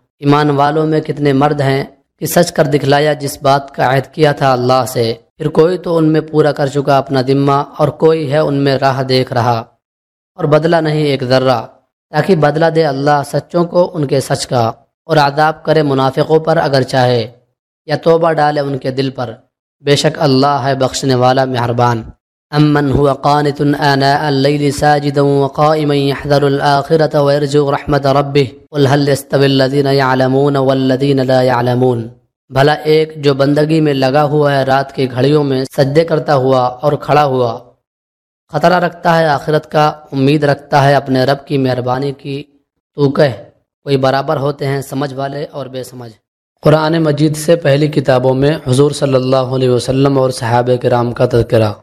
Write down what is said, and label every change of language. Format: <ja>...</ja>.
<ur>ایمان والوں میں کتنے مرد ہیں کہ سچ کر دکھلایا جس بات کا عہد کیا تھا اللہ سے، پھر کوئی تو ان میں پورا کر چکا اپنا ذمہ، اور کوئی ہے ان میں راہ دیکھ رہا، اور بدلہ نہیں ایک ذرہ، تاکہ بدلہ دے اللہ سچوں کو ان کے سچ کا، اور عذاب کرے منافقوں پر اگر چاہے، یا توبہ ڈالے ان کے دل پر. بے شک اللہ ہے بخشنے والا مہربان.</ur> <ar>امن هو قانت آناء الليل ساجدا وقائما يحذر الآخرة ويرجو رحمة ربه قل هل يستوي الذين يعلمون والذين لا يعلمون.</ar> <ur>بھلا ایک جو بندگی میں لگا ہوا ہے رات کی گھڑیوں میں سجدے کرتا ہوا اور کھڑا ہوا، خطرہ رکھتا ہے آخرت کا، امید رکھتا ہے اپنے رب کی مہربانی کی، تو کہ کوئی برابر ہوتے ہیں سمجھ والے اور بے سمجھ. قرآن مجید سے پہلی کتابوں میں حضور صلی اللہ علیہ وسلم اور صحابہ کرام کا تذکرہ.</ur>